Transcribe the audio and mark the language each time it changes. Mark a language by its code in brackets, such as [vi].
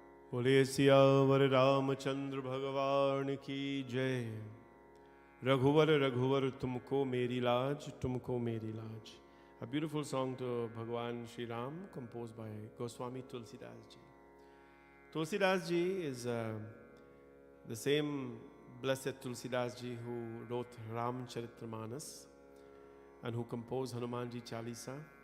[hi] सियावर रामचंद्र भगवान की जय। रघुवर रघुवर तुमको मेरी लाज, तुमको मेरी लाज। [en] A beautiful song to Bhagwan Sri Ram, composed by Goswami Tulsidasji. Tulsidasji is the same blessed Tulsidasji who wrote Ramcharitmanas and who composed Hanumanji Chalisa.